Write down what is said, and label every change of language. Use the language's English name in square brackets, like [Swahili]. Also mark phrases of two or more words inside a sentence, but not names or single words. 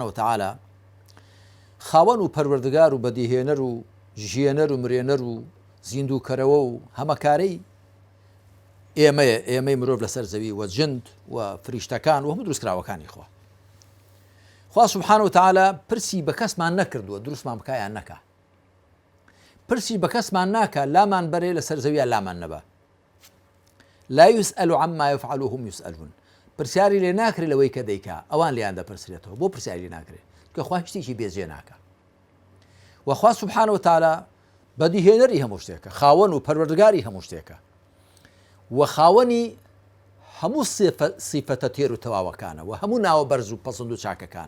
[Central Kurdish] وتەعالە خاوەن و پەروەردگار و بەدیهێنەر و ژێنەر و مرێنەر و زیندووکەرەوە و هەمەکارەی ئێمەی مرۆڤ لەسەر زەوی و جند و فریشتەکان و هەموو دروستکراوەکانی خوا [Arabic] سوبحانە وتەعالە [Central Kurdish] پرسی بە کەسمان نەکردووە دروستمان بکایان نەکە، پرسی بە کەسمان ناکە لامان بەرێ لەسەر زەویە لامان نەبە. [Arabic] لا يسأل عما يفعل وهم يسألون. [Central Kurdish] پرسیاری لێ ناکرێت لەوەی کە دەیکا، ئەوان لێیان دەپرسرێتەوە. بۆ پرسیاری لێ ناکرێت؟ کە خوا شتێکی بێجێ ناکە. وخوا [Arabic] سوبحانە وتەعالە [Central Kurdish] بەدیهێنەری هەموو شتێکە، خاوەن و پەروەردگاری هەموو شتێکە و خاوەنی هەموو سیفەتە تێر و تەواوەکانە و هەموو ناوە بەرز و پەسەند و چاکەکانە.